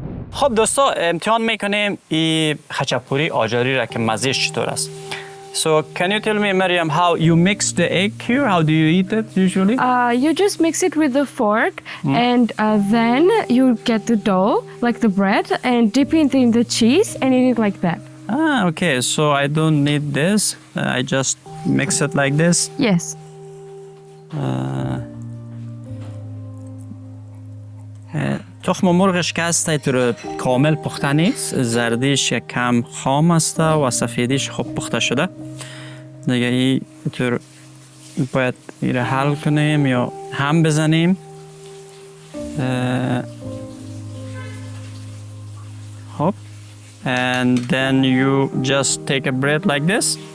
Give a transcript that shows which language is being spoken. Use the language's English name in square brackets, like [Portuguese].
[Persian] خب دوستا امتحان میکنیم این خچپوری آجاری را که مزهش چطور است. [English] So can you tell me, Mariam, how you mix the egg here? How do you eat it usually? You just mix it with a fork, and then you get the dough, like the bread, and dip it in the cheese and eat it like that. Ah, okay. So I don't need this. I just mix it like this. Yes. [Persian] تخم مرغش که هست اینطور کامل پخته نیست، زردیش یک کم خام است و سفیدیش خوب پخته شده. دیگه اینطور باید این را حل کنیم یا هم بزنیم. [English] خب and then you just take a bread like this